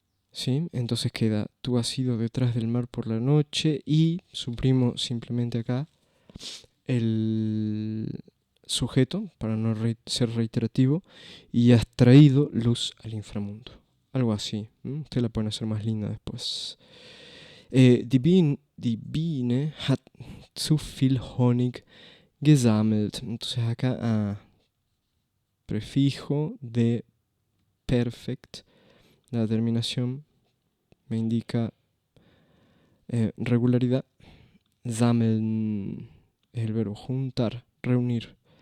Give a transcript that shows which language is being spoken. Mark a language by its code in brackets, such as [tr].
[es] ¿Sí? Entonces queda, tú has ido detrás del mar por la noche y suprimo simplemente acá el sujeto, para no ser reiterativo, y has traído luz al inframundo. Algo así. Ustedes la pueden hacer más linda después. [de] Die Biene hat zu viel Honig gesammelt. [es] Entonces acá prefijo de perfect. La terminación me indica regularidad. Sammeln es el verbo juntar, reunir.